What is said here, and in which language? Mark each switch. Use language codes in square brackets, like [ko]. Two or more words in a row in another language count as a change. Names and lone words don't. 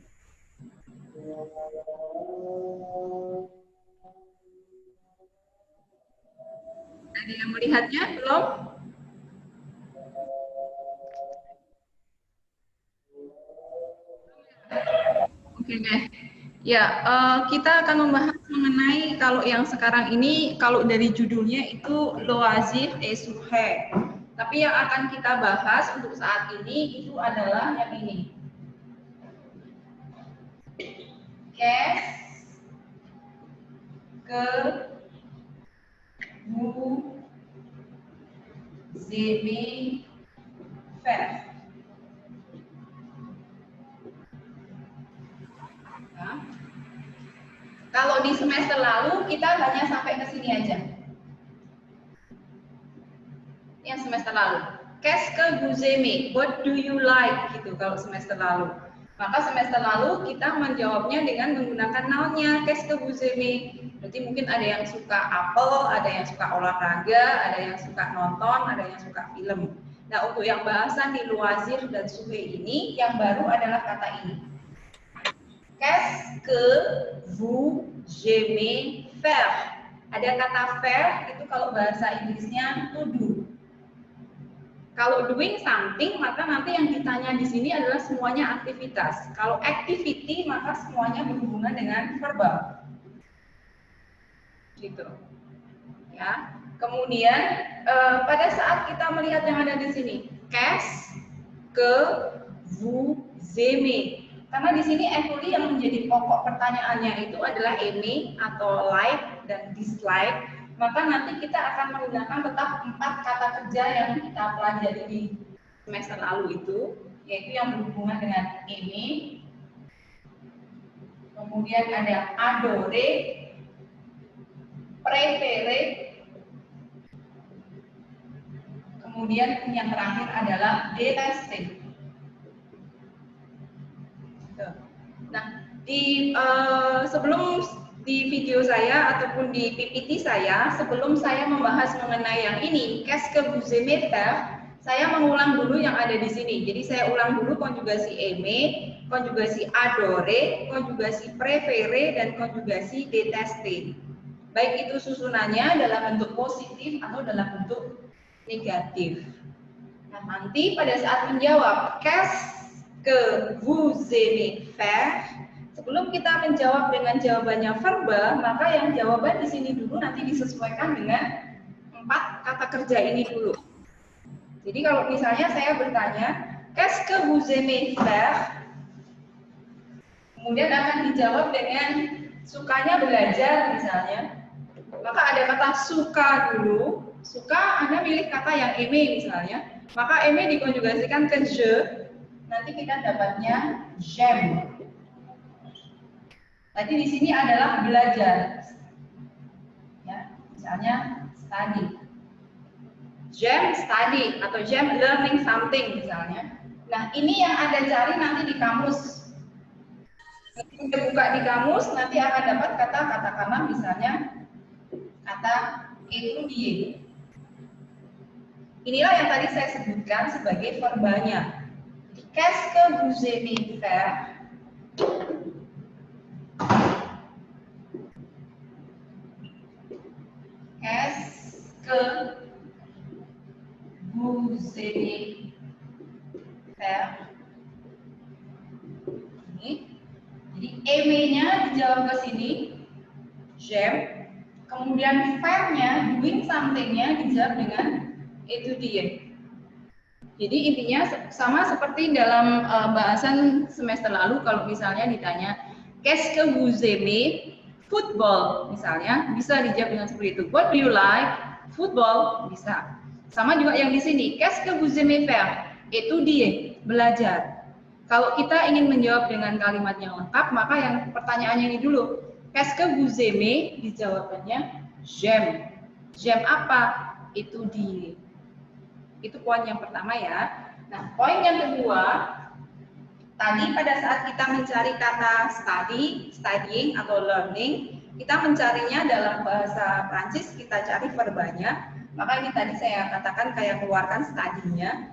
[id] Ada yang melihatnya belum? Oke deh. Ya, kita akan membahas mengenai kalau yang sekarang ini, kalau dari judulnya itu [fr] loisir et sujet. [id] Tapi yang akan kita bahas untuk saat ini itu adalah yang ini. [fr] Qu'est-ce que vous aimez faire? [id] Nah, kalau di semester lalu kita hanya sampai ke sini aja. Yang semester lalu. [fr] Qu'est-ce que vous aimez? [en] What do you like? [id] Gitu kalau semester lalu. Maka semester lalu kita menjawabnya dengan menggunakan noun-nya. [fr] Qu'est-ce que vous aimez? [id] Berarti mungkin ada yang suka apel, ada yang suka olahraga, ada yang suka nonton, ada yang suka film. Nah, untuk yang bahasan di loisir dan sujet ini, yang baru adalah kata ini. [fr] Qu'est-ce que vous aimez faire? [id] Ada kata faire, itu kalau bahasa Inggrisnya [en] to do. [id] Kalau [en] doing something, [id] maka nanti yang ditanya di sini adalah semuanya aktivitas. Kalau activity, maka semuanya berhubungan dengan verbal. Gitu. Ya. Kemudian pada saat kita melihat yang ada di sini, [fr] qu'est-ce que vous aimez? [id] Karena di sini actually yang menjadi pokok pertanyaannya itu adalah aimer atau like dan dislike. Maka nanti kita akan menggunakan tetap 4 kata kerja yang kita pelajari di semester lalu itu, yaitu yang berhubungan dengan aimer. Kemudian ada [fr] adorer, préférer. [id] Kemudian yang terakhir adalah détester. Nah, sebelum di video saya ataupun di PPT saya, sebelum saya membahas mengenai yang ini, [fr] qu'est-ce que vous aimez faire, [id] saya mengulang dulu yang ada di sini. Jadi saya ulang dulu konjugasi aimer, konjugasi adorer, konjugasi préférer, dan konjugasi détester. Baik itu susunannya dalam bentuk positif atau dalam bentuk negatif. Nah, nanti pada saat menjawab [fr] qu'est-ce que vous aimez faire, [id] sebelum kita menjawab dengan jawabannya verbal, maka yang jawaban di sini dulu nanti disesuaikan dengan 4 kata kerja ini dulu. Jadi kalau misalnya saya bertanya, [fr] qu'est-ce que vous aimez faire? [id] Kemudian akan dijawab dengan sukanya belajar misalnya. Maka ada kata suka dulu. Suka, Anda pilih kata yang aimer misalnya. Maka aimer dikonjugasikan ke je. Nanti kita dapatnya j'aime. Tadi di sini adalah belajar. Ya, misalnya study. [en] J'aime study atau j'aime learning something misalnya. [id] Nah, ini yang Anda cari nanti di kamus. Ketika buka di kamus, nanti akan dapat kata katakanlah misalnya kata étudier. Inilah yang tadi saya sebutkan sebagai verbalnya. [fr] Qu'est-ce que vous aimez faire? Qu'est-ce que vous aimez faire? [id] Ini. Jadi aimer-nya dijawab ke sini, j'aime. Kemudian faire-nya, [en] doing something- [id] nya dijawab dengan étudier. Jadi intinya sama seperti dalam bahasan semester lalu kalau misalnya ditanya [fr] qu'est-ce que vous aimez? [id] Football misalnya bisa dijawab dengan seperti itu. [en] What do you like? [id] Football bisa. Sama juga yang di sini, [fr] qu'est-ce que vous aimez faire? Étudier, [id] belajar. Kalau kita ingin menjawab dengan kalimat yang lengkap, maka yang pertanyaannya ini dulu. [fr] Qu'est-ce que vous aimez? Dijawabannya j'aime. J'aime apa? Étudier. [id] Itu poin yang pertama ya. Nah, poin yang kedua, tadi pada saat kita mencari kata study, studying atau learning, kita mencarinya dalam bahasa Prancis, kita cari verbanya. Maka ini tadi saya katakan kayak keluarkan study-nya.